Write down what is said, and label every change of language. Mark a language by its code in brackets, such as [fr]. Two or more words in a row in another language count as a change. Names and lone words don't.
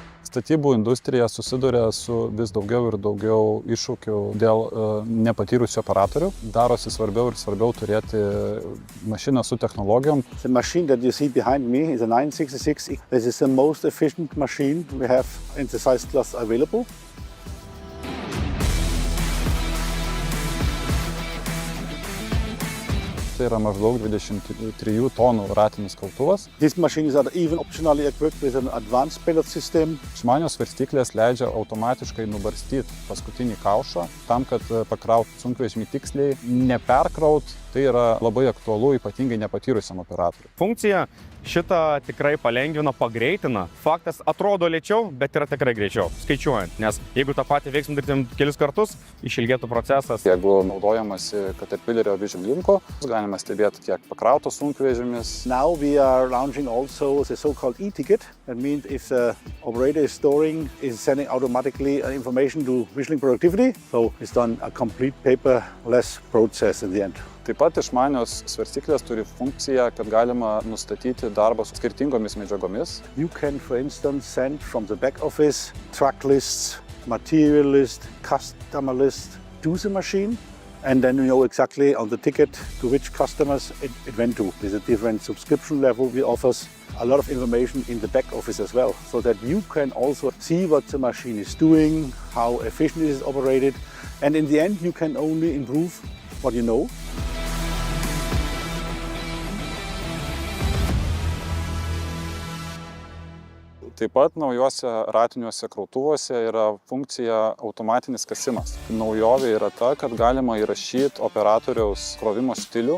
[lt] Statybų industrija susiduria su vis daugiau ir daugiau iššūkių dėl nepatyrusių operatorių. Darosi svarbiau ir svarbiau turėti mašiną su technologijom. [en] The machine that you see behind me is a 966. This is the most efficient machine we have in the size class available. [lt] Tai yra maždaug 23 tonų ratinis kaltuvas. [en] These machines are even optionally equipped with an advanced pellet system. [lt] Išmanios svarstyklės leidžia automatiškai nubarstyti paskutinį kaušą, tam, kad pakrautų sunkvežimį tiksliai, neperkraut. Tai yra labai aktualu ypatingai nepatyrusiam operatoriui. Funkcija šitą tikrai palengvina, pagreitina. Faktas atrodo lėčiau, bet yra tikrai greičiau, skaičiuojant. Nes jeigu tą patį veiksmą darytum kelis kartus, išilgėtų procesas. Jeigu naudojamasi Caterpillerio Vision Linko, galima stebėti, kiek pakrautas sunkvežimis. [en] Now we are launching also the so-called e-ticket. That means if the operator is sending automatically information to Vision Link Productivity, so it's done a complete paperless process in the end. [lt] Taip pat išmanios svarstyklės turi funkciją, kad galima nustatyti darbą su skirtingomis medžiagomis. [en] You can, for instance, send from the back office truck lists, material list, customer list to the machine, and then you know exactly on the ticket to which customers it went to. With a different subscription level, we offer a lot of information in the back office as well, so that you can also see what the machine is doing, how efficient it is operated, and in the end you can only improve what you know. [lt] Taip pat naujuose ratiniuose krautuvuose yra funkcija automatinis kasimas. Naujovė yra ta, kad galima įrašyti operatoriaus krovimo stilių.